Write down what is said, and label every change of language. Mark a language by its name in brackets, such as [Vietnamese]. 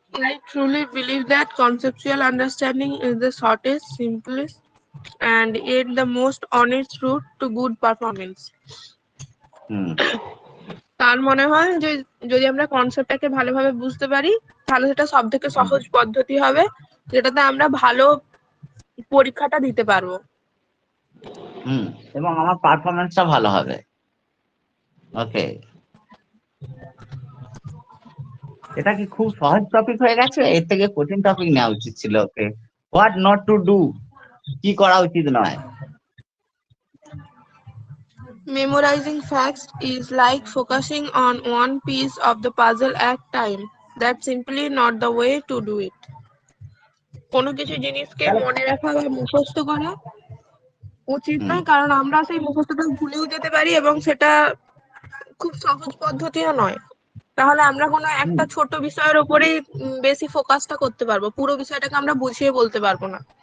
[English] I truly believe that conceptual understanding is the shortest, simplest, and yet the most honest route to good performance. হুম [Bangla] তার মনে হয় যে যদি আমরা কনসেপ্টটাকে ভালোভাবে বুঝতে পারি, তাহলে সেটা সব থেকে সহজ পদ্ধতি হবে, যেটাতে আমরা ভালো পরীক্ষাটা দিতে পারবো। হুম এবং আমার পারফরমেন্সটা ভালো হবে। ওকে, এটা কি খুব সহজ টপিক হয়ে গেছে? এর থেকে কঠিন টপিক নেওয়া উচিত ছিল। ওকে, [English] what not to do, [Bangla] কি করা উচিত নয়? [English] Memorizing facts is like focusing on one piece of the puzzle at time. That's simply not the way to do it. [Bangla] কোনো কিছু জিনিসকে মনে রাখা বা মুখস্থ করা উচিত হুম নয়, কারণ আমরা সেই মুখস্থটা ভুলেও যেতে পারি এবং সেটা খুব সহজ পদ্ধতিও নয়। তাহলে আমরা কোনো একটা ছোট বিষয়ের উপরেই বেশি ফোকাসটা করতে পারবো, পুরো বিষয়টাকে আমরা বুঝিয়ে বলতে পারবো না।